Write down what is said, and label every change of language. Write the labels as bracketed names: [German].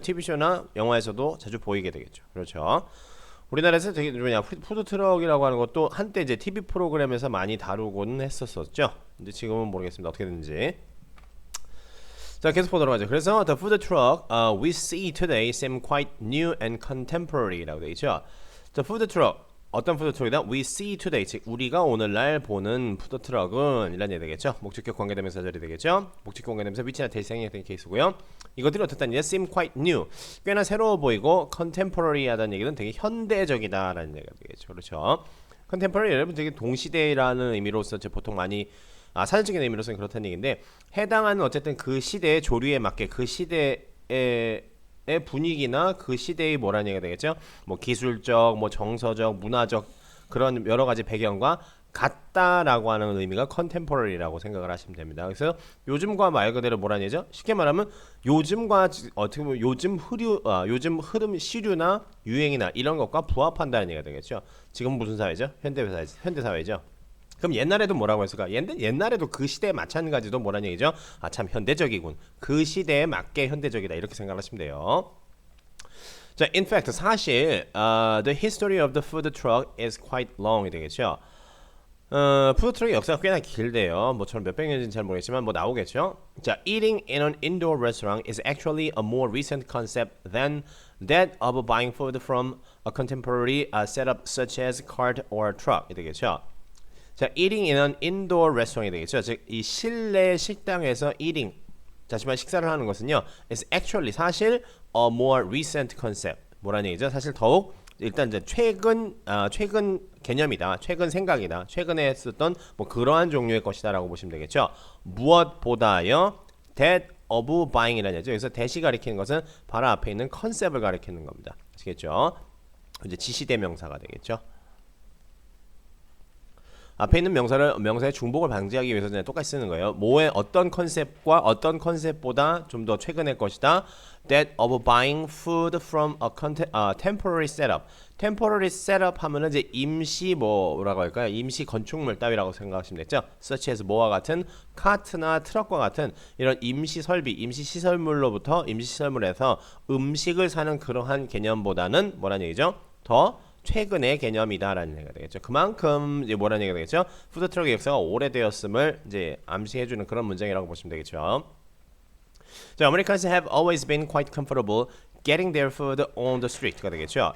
[Korean] TV쇼나 영화에서도 자주 보이게 되겠죠. 그렇죠? 우리나라에서 되게 푸드 트럭이라고 하는 것도 한때 이제 TV 프로그램에서 많이 다루곤 했었었죠. 근데 지금은 모르겠습니다. 어떻게 되는지. 자, 계속 보도록 하죠. 그래서 [English] the food truck we see today seem quite new and contemporary라고 [Korean] 되어 있죠. [English] The food truck, [Korean] 어떤 푸드트럭이다? [English] We see today, [Korean] 즉 우리가 오늘날 보는 푸드트럭은 이란 얘기 되겠죠. 목적격 관계대명사 자리 되겠죠. 목적격 관계대명사 위치나 대시 생략된 케이스고요. 이것들이 어떻다는 얘기야? [English] Seem quite new, [Korean] 꽤나 새로워 보이고 contemporary하다는 얘기는 되게 현대적이다라는 얘기가 되겠죠. 그렇죠. contemporary 여러분 되게 동시대라는 의미로서 보통 많이 사전적인 의미로서는 그렇다는 얘기인데 해당하는 어쨌든 그 시대의 조류에 맞게 그 시대의 분위기나 그 시대의 뭐라는 얘기가 되겠죠? 뭐 기술적, 뭐 정서적, 문화적 그런 여러 가지 배경과 같다라고 하는 의미가 contemporary라고 생각을 하시면 됩니다. 그래서 요즘과 말 그대로 뭐라는 얘기죠? 쉽게 말하면 요즘과 어떻게 보면 요즘 흐름, 시류나 유행이나 이런 것과 부합한다는 얘기가 되겠죠. 지금 무슨 사회죠? 현대 사회죠. 그럼 옛날에도 뭐라고 했을까? 옛날에도 그 시대에 마찬가지도 뭐라는 얘기죠? 참 현대적이군. 그 시대에 맞게 현대적이다. 이렇게 생각하시면 돼요. [English] 자, in fact [Korean] 사실 [English] the history of the food truck is quite long이 [Korean] 되겠죠. 푸드트럭의 역사가 꽤나 길대요. 뭐처럼 몇백 년인지는 잘 모르겠지만 뭐 나오겠죠. [English] 자, eating in an indoor restaurant is actually a more recent concept than that of buying food from a contemporary setup such as cart or truck. [Korean] 이 되겠죠. [English] 자, eating in an indoor restaurant이 [Korean] 되겠죠. 즉, 이 실내 식당에서 eating, 자신만 식사를 하는 것은요, [English] is actually [Korean] 사실 [English] a more recent concept. [Korean] 뭐라는 얘기죠? 사실 더욱 일단 이제 최근 개념이다, 최근 생각이다, 최근에 썼던 뭐 그러한 종류의 것이다라고 보시면 되겠죠. 무엇보다요, [English] that of buying [Korean] 이라는 얘기죠. 여기서 that이 가리키는 것은 바로 앞에 있는 컨셉을 가리키는 겁니다. 아시겠죠? 이제 지시대명사가 되겠죠. 앞에 있는 명사의 중복을 방지하기 위해서 똑같이 쓰는 거예요. 뭐의 어떤 컨셉과 어떤 컨셉보다 좀 더 최근의 것이다. [English] That of buying food from a temporary setup. [Korean] temporary setup 하면은 이제 임시 뭐라고 할까요? 임시 건축물 따위라고 생각하시면 되죠. such as 뭐와 같은 카트나 트럭과 같은 이런 임시 설비, 임시 시설물로부터 임시 시설물에서 음식을 사는 그러한 개념보다는 뭐라는 얘기죠? 더 최근의 개념이다라는 얘기가 되겠죠. 그만큼 이제 뭐라는 얘기가 되겠죠? 푸드트럭의 역사가 오래되었음을 이제 암시해주는 그런 문장이라고 보시면 되겠죠. [English] 자, Americans have always been quite comfortable getting their food on the street가 [Korean] 되겠죠.